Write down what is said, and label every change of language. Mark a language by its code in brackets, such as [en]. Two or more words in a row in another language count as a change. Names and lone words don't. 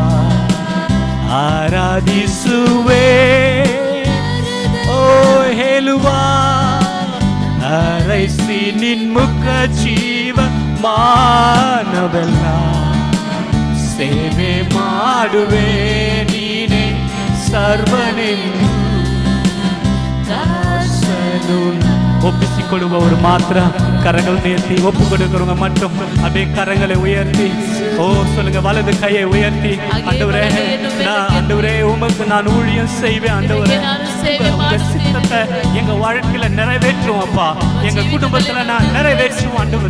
[kn] ಆರಾಧಿಸುವೆ ಓ ಹೇಳುವ, ಹಾರೈಸಿ ನಿನ್ಮುಖ ಜೀವ ಮಾನವೆಲ್ಲ, ಸೇವೆ ಮಾಡುವೆ ನೀನೆ ಸರ್ವನೆಂದು. [ta] ದಾಸನು ஒப்பிசிக்கொள்பவர் மாத்திர கரங்கள் உயர்த்தி ஒப்பு கொடுக்கிறவங்க மட்டும் அப்படியே கரங்களை உயர்த்தி ஓ சொல்லுங்க, வலது கையை உயர்த்தி, ஆண்டவரே நான் ஆண்டவரே உமக்கு நான் ஊழியம் செய்வேன் ஆண்டவரே, உங்க சித்தத்தை எங்க வாழ்க்கையில நிறைவேற்றுவோம் அப்பா, எங்க குடும்பத்துல நான் நிறைவேற்றுவோம் ஆண்டவரே.